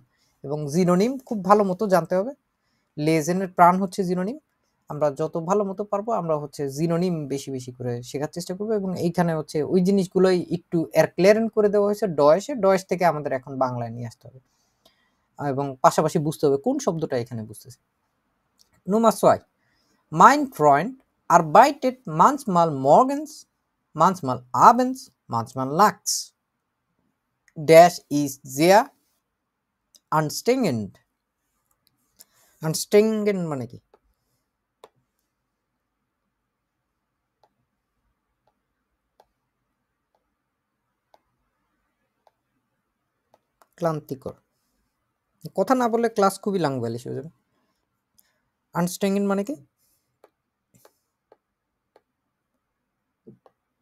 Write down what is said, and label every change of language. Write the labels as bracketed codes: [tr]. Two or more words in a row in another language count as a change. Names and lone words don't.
[bn] এবং জিনোনিম খুব ভালো মতো জানতে হবে, লেজেনের প্রাণ হচ্ছে জিনোনিম। আমরা যত ভালো মতো পারবো আমরা হচ্ছে জিনোনিম বেশি বেশি করে শেখার চেষ্টা করবো, এবং এইখানে হচ্ছে ওই জিনিসগুলোই একটু ক্লিয়ারেন করে দেওয়া হয়েছে ডয়েসে, ডয়েস থেকে আমাদের এখন বাংলায় নিয়ে আসতে হবে, এবং পাশাপাশি বুঝতে হবে কোন শব্দটা এখানে বুঝতেছে। [de] Nummer 2. Mein Freund arbeitet manchmal morgens, manchmal abends, manchmal nachts. Dash ist sehr anstrengend. [bn] Anstrengend মানে কি? ক্লান্তিকর। কথা না বললে ক্লাস খুবই লাংবালিশ হয়ে যাবে। আনস্ট্রেঙ্গেন মানে কি?